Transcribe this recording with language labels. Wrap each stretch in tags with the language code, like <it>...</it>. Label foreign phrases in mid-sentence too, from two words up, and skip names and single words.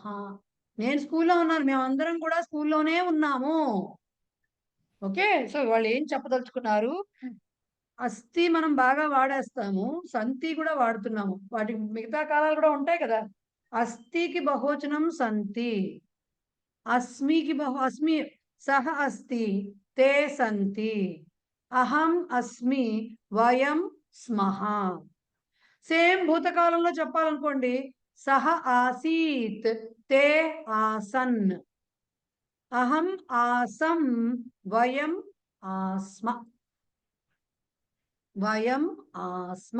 <te>నేను స్కూల్లో ఉన్నాను, మేమందరం కూడా స్కూల్లోనే ఉన్నాము.</te> <en>okay, so</en> <te>వాళ్ళు ఏం చెప్పదలుచుకున్నారు? అస్థి మనం బాగా వాడేస్తాము, సంతి కూడా వాడుతున్నాము. వాటికి మిగతా కాలాలు కూడా ఉంటాయి కదా. అస్థికి బహువచనం సంతి, అస్మికి అస్మి</te> <sa>సహ అస్తి, తే సంతి, అహం అస్మి, వయం స్మః.</sa> <te>సేమ్ భూతకాలంలో చెప్పాలనుకోండి,</te> <sa>సహ ఆసీత్, తే ఆసన్, అహం ఆసం, వయం ఆస్మ. వయం ఆస్మ.</sa>